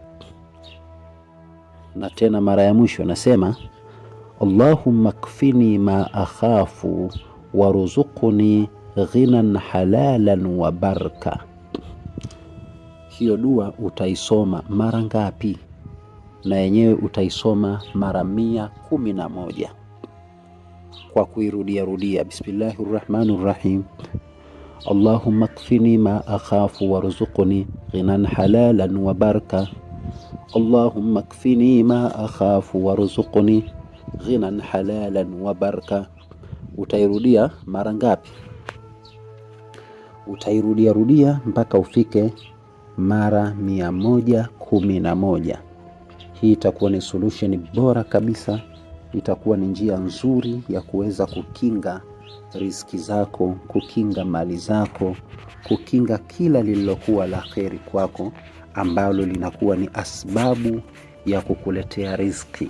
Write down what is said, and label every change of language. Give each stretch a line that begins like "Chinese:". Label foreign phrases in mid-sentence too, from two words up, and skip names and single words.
Swahili: Na tena mara ya mwisho nasema,
Arabic: اللهم اكفني ما أخاف وارزقني غنى حلالا وبركة.
Swahili: Hiyo dua utaisoma mara ngapi? Na yenyewe utaisoma mara 111 kwa kuirudia rudia.
Arabic: بسم الله الرحمن الرحيم. اللهم اكفني ما أخاف وارزقني غنى حلالا وبركة. اللهم اكفني ما أخاف وارزقني غنى حلالا وبركة.
Swahili: Utairudia mara ngapi? Utairudia rudia mpaka ufike mara 111. Hii itakuwa ni solution bora kabisa, itakuwa ni njia nzuri ya kuweza kukinga riziki zako, kukinga mali zako, kukinga kila lililokuwa la kheri kwako ambalo linakuwa ni asbabu ya kukuletea riziki.